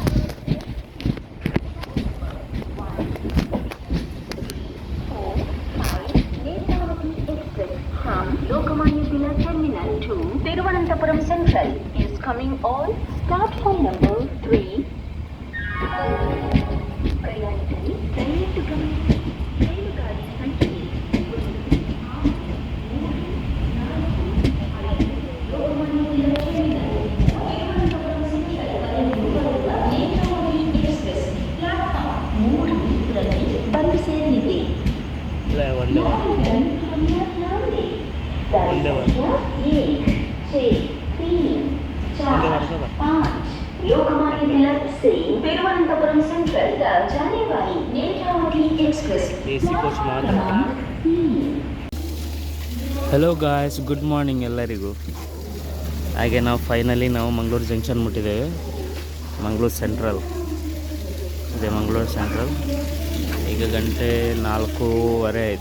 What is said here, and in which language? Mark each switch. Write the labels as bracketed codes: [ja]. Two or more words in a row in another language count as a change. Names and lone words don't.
[en] From Lokmanya Tilak Terminal to Thiruvananthapuram Central is coming on platform number 3. [kn] ಪ್ರಯಾಣಿಕರಿಗೆ ದಯವಿಟ್ಟು ಗಮನಿಸಿ, ರೈಲುಗಾಡಿ ಸಂಖ್ಯೆ ಬಂದು ಸೇರಲಿದೆ. [hi] लोकमान्य तिलक से तिरुवनंतपुरम सेंट्रल तक जाने वाली नेत्रावती एक्सप्रेस [en] AC coach ಮಾತ್ರ. Hello guys, good morning ಎಲ್ಲರಿಗೂ. [kn] ಹಾಗೆ ನಾವು ಫೈನಲಿ ಮಂಗಳೂರು ಜಂಕ್ಷನ್ ಮುಟ್ಟಿದ್ದೇವೆ. ಮಂಗಳೂರು ಸೆಂಟ್ರಲ್ ಇದೆ, ಮಂಗಳೂರು ಸೆಂಟ್ರಲ್. ಈಗ ಗಂಟೆ 4:15 ಆಯಿತು.